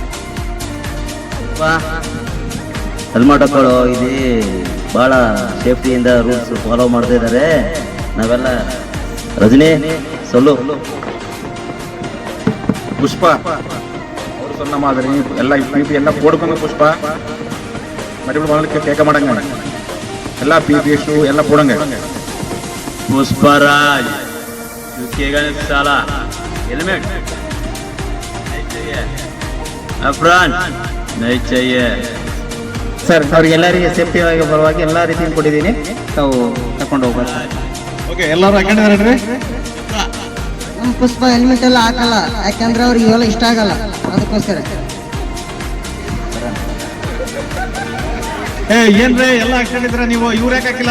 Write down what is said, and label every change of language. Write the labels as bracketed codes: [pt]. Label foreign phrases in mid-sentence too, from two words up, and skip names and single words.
[kn] ಹೆಲ್ಮೆಟ್ ಹಾಕೊಳ್ಳೋ, ಇದು ಬಹಳ ಸೇಫ್ಟಿಯಿಂದ [en] rules follow [kn] ಮಾಡ್ತಾ ಇದ್ದಾರೆ ನಾವೆಲ್ಲ. [ta] ரஜினி சொல்லு. புஷ்பா அவர் சொன்ன மாதிரி எல்லாம் பிபி எல்லாம் போடுங்க. புஷ்பா மறுபடியும் உங்களுக்கு கேட்க மாட்டாங்க. எல்லா பிபி ஷூ எல்லாம் போடுங்க. [hi] पुष्पराज झुकेगा नहीं साला, हेलमेट नहीं चाहिए, अफरान नहीं चाहिए. [kn] ಸರ್ ಅವ್ರಿಗೆಲ್ಲರಿಗೆ ಸೇಫ್ಟಿ ಆಗಿ ಬರುವಾಗ ಎಲ್ಲ ರೀತಿಯಿಂದ ಕೊಟ್ಟಿದ್ದೀನಿ, ತಾವು ತಕೊಂಡು ಹೋಗ್ಬೋದು. ಓಕೆ, ಎಲ್ಲರೂ ಹಾಕೊಂಡಿದ್ದಾರೆ. ನಮ್ಮ ಪುಷ್ಪ ಹೆಲ್ಮೆಟ್ ಎಲ್ಲ ಹಾಕಲ್ಲ, ಯಾಕಂದ್ರೆ ಅವ್ರಿಗೆ ಇವೆಲ್ಲ ಇಷ್ಟ ಆಗಲ್ಲ, ಅದಕ್ಕೋಸ್ಕರ. ಏನ್ರಿ ಎಲ್ಲ ಹಾಕೊಂಡಿದ್ರ ನೀವು? ಇವ್ರು ಯಾಕೆ ಹಾಕಿಲ್ಲ?